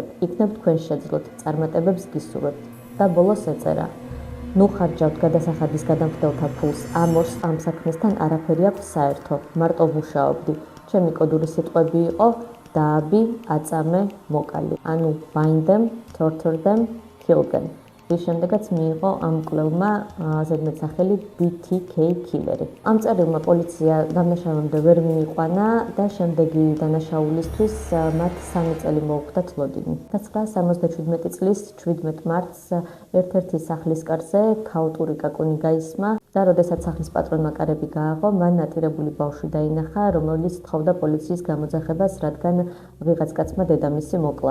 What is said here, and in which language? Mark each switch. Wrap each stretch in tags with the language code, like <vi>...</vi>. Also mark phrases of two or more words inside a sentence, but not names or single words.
<ka>იქნებ თქვენ შეძლოთ, წარმატებებს გისურვებთ. და ბოლოს ეწერა: ნუ ხარჯავთ გადასახადის გადამხდელთა ფულს. ამ ორს ამ საქმესთან არაფერი აქვს საერთო. მარტო ვმუშაობდი. ჩემი კოდური სიტყვები იყო დააბი, აწამე, მოკალი.</ka> <en>ანუ bind them, torture them, kill them.</en> <ka>რის შემდეგაც მიიღო ამ მკვლელმა ზედმეტსახელი BTK killer-ი. ამ წერილმა პოლიცია დამნაშავემდე ვერ მიიყვანა და შემდეგი დანაშაულისთვის მათ 3 წელი მოუხდა თლოდინი. 1977 წლის 17 მარტს ერთ-ერთი სახლის კარზე ქაოტური კაკუნი გაისმა და როდესაც სახლის პატრონმა კარები გააღო, მან ნატირებული ბავშვი დაინახა, რომელიც თხოვდა პოლიციის გამოძახებას, რადგან ვიღაც კაცმა დედამისი მოკლა.</ka>